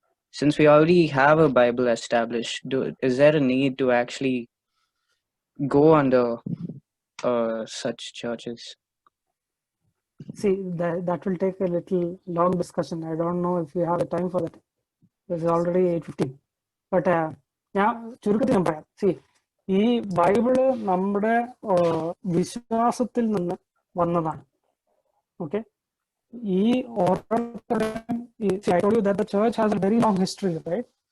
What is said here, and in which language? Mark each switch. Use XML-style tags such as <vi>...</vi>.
<en>Since we already have a Bible established, is there a need to actually go under such churches? See, that will take a little long discussion. I don't know if we have the time for that. It's already 8:15.</en> <ml>But ഞാൻ ചുരുക്കത്തിൽ ഞാൻ പറയാം. See, ഈ Bible നമ്മുടെ വിശ്വാസത്തിൽ നിന്ന് വന്നതാണ്.</ml> <en>okay,</en> <ml>ഈ ഓരോരുത്തരും</ml> <en>I told you that the church has a very long history, right?</en>